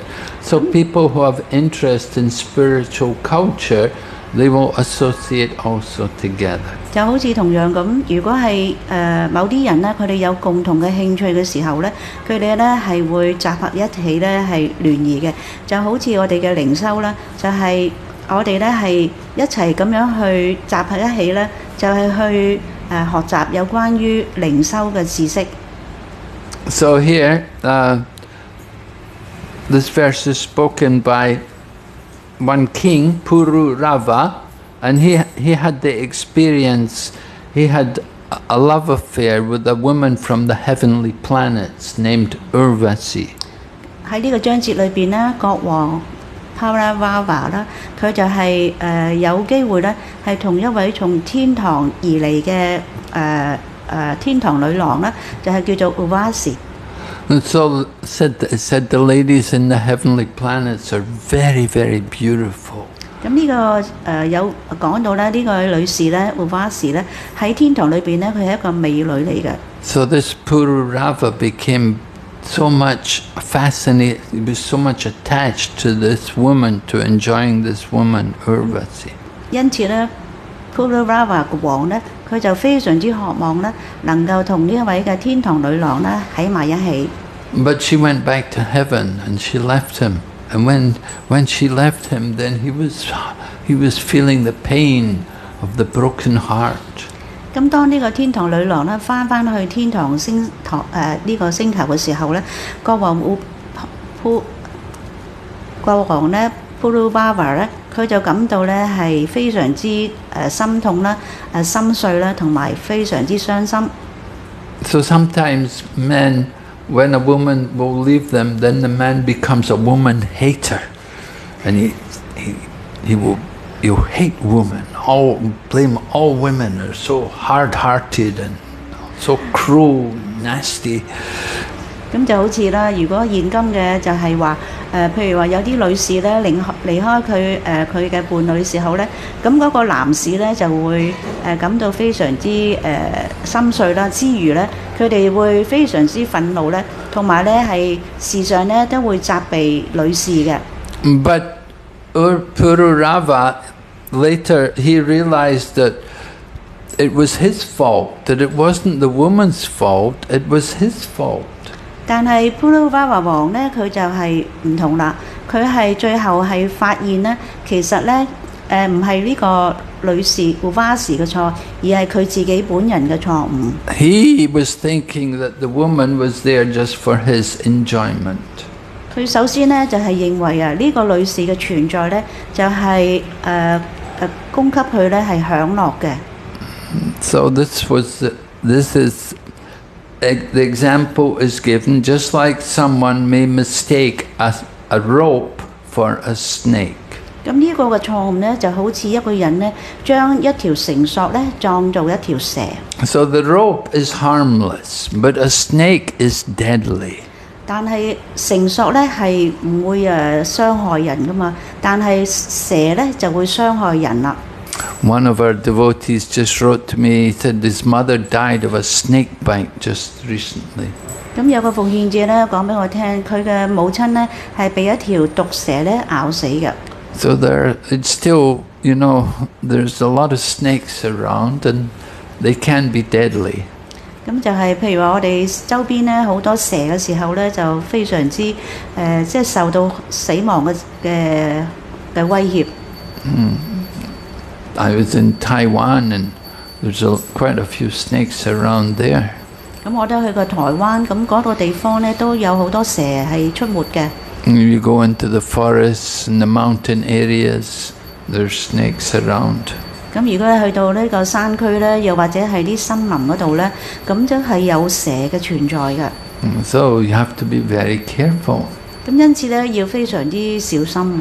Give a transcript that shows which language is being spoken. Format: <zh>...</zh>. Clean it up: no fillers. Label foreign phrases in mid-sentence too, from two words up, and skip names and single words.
<en>So people who have interest in spiritual culture, they will associate also together.</en> <yue>就好似同樣咁，如果係某啲人咧，佢哋有共同嘅興趣嘅時候咧，佢哋咧係會集合一起咧係聯誼嘅。就好似我哋嘅靈修啦，就係我哋咧係一齊咁樣去集合一起咧，就係去學習有關於靈修嘅知識。</yue> <en>So here, this verse is spoken by one king, Pururava, and he had the experience, he had a love affair with a woman from the heavenly planets named Urvasi.</en> <yue>喺呢個章節裏邊咧，國王 Pururava 啦，佢就係有機會咧係同一位從天堂而嚟嘅天堂女郎啦，就係叫做 Urvasi。</yue> <en>And so said the ladies in the heavenly planets are very, very beautiful.</en> <yue>咁呢個有講到咧，呢個女士咧 Urvasi 咧喺天堂裏邊咧，佢係一個美女嚟嘅。</yue> <en>So this Pururava became so much fascinated, he was so much attached to this woman, to enjoying this woman, Urvasi.</en> <yue>因此咧 Pururava 個王咧，佢就非常之渴望咧，能夠同呢一位嘅天堂女郎咧喺埋一起。</yue> <en>But she went back to heaven and she left him. And when she left him, then he was feeling the pain of the broken heart.</en> <yue>咁當呢個天堂女郎咧翻去天堂呢個星球嘅時候咧，國王咧 Pururava 咧，佢就感到咧係非常之心痛啦、心碎啦，同埋非常之傷心。</yue> <en>So sometimes men, when a woman will leave them, then the man becomes a woman hater, and he'll hate women. Blame all women are so hard-hearted and so cruel, nasty.</en> <yue>咁就好似啦，如果現今嘅就係話譬如話有啲女士咧離開佢嘅伴侶時候咧，咁嗰個男士咧就會感到非常之心碎啦，之餘咧佢哋會非常之憤怒咧，同埋咧係時常咧都會責備女士嘅。</yue> <en>But Pururava later he realized that it was his fault, that it wasn't the woman's fault, it was his fault.</en> <yue>但係 Pururava 王咧，佢就係唔同啦。佢係最後係發現咧，其實咧唔係呢個女士 Urvasi 嘅錯，而係佢自己本人嘅錯誤。</yue> <en>He was thinking that the woman was there just for his enjoyment.</en> <yue>佢首先咧就係認為啊，呢個女士嘅存在咧就係供給佢咧係享樂嘅。</yue> <en>So this is the example is given just like someone may mistake a rope for a snake.</en> <yue>咁呢個嘅錯誤咧，就好似一個人咧將一條繩索咧當做一條蛇。</yue> <en>So the rope is harmless, but a snake is deadly.</en> <yue>但係繩索咧係唔會傷害人噶嘛，但係蛇咧就會傷害人啦。</yue> <en>One of our devotees just wrote to me, he said his mother died of a snake bite just recently.</en> <yue>咁有個奉獻者咧講俾我聽，佢嘅母親咧係被一條毒蛇咧咬死嘅。</yue> <en>So it's still, there's a lot of snakes around and they can be deadly.</en> <yue>咁就係譬如話我哋周邊咧好多蛇嘅時候咧，就非常之即係受到死亡嘅威脅。</yue> <en>I was in Taiwan and there's quite a few snakes around there.</en> <yue>咁我都去過台灣，咁嗰個地方咧都有好多蛇係出沒嘅。</yue> <en>You go into the forests and the mountain areas, there's snakes around.</en> <yue>咁如果你去到呢個山區咧，又或者係啲森林嗰度咧，咁真係有蛇嘅存在嘅。 So you have to be very careful. 咁因此咧，要非常之小心。</yue>